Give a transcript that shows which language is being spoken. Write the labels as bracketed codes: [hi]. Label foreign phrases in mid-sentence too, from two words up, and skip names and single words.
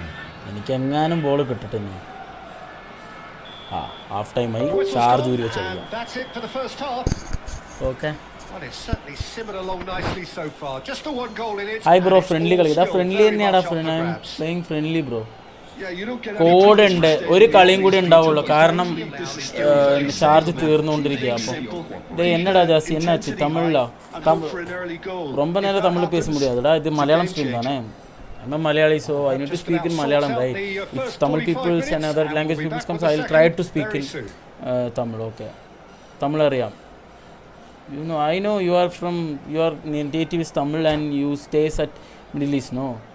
[en] Half time charge. That's it for the first half. Okay. Well, it's certainly simmered along nicely so far. Just the one goal in it. Hi bro, friendly I'm playing friendly bro. Code [ml] ഉണ്ട് ഒരു കളിയും കൂടി ഉണ്ടാവുള്ളൂ കാരണം ചാർജ് തീർന്നുകൊണ്ടിരിക്കുക അപ്പോൾ എന്നടാ [ta] ஜாஸ்தி என்னாச்சு தமிழ்ல ரொம்ப நேரம் தமிழ் பேச முடியாதுடா இது மலையாளம் ஸ்ட்ரீம் தானே [en] I'm a Malayali, so I need to speak in Malayalam, right? If Tamil people and other language people comes, I'll try to speak in Tamil. Okay, Tamil ariyam. You know, I know you are from, your native is Tamil and you stays at Middle East, no?